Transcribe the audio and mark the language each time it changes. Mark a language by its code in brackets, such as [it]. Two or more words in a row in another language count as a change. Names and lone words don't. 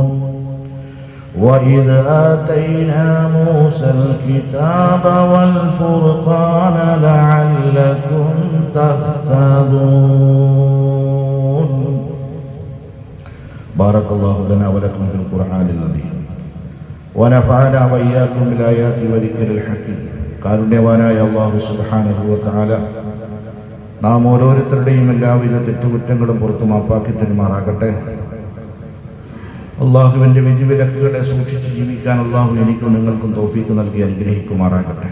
[ar] وإذ آتينا موسى الكتاب والفرقان لعلكم تهتدون. بارك الله لنا ولكم في القرآن العظيم ونفعنا وإياكم بالآيات وذكر الحكيم. [ml] കാരുണ്യവാനായ [ar] الله سبحانه وتعالى [ml] നാം ഓരോരുത്തരുടെയും എല്ലാവിധ തെറ്റുകുറ്റങ്ങളും പുറത്തു മാപ്പാക്കി തരുമാറാകട്ടെ. അള്ളാഹുവിൻ്റെ വിധിവിലക്കുകളെ സൂക്ഷിച്ച് ജീവിക്കാൻ അള്ളാഹു എനിക്കും നിങ്ങൾക്കും തൗഫീഖ് നൽകി അനുഗ്രഹിക്കുമാറാകട്ടെ.